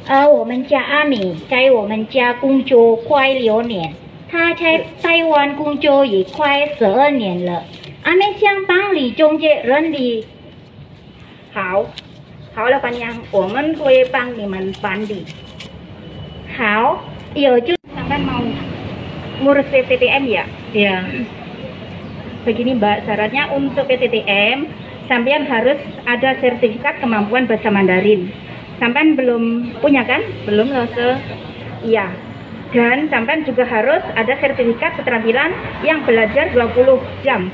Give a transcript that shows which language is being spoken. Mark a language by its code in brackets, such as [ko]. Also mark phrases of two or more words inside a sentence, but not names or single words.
[zh] 我们家阿米在我们家工作快6年，她在台湾工作也快12年了。阿妹想帮你中介人力。好，老板娘，我们会帮你们办理。 [id] 好，有就 sampai mau ngurus PTTM ya? Ya. Begini Mbak, syaratnya untuk PTTM sampean harus ada sertifikat kemampuan bahasa Mandarin. Sampean belum punya kan? Belum loh, Iya. Dan sampean juga harus ada sertifikat keterampilan yang belajar 20 jam.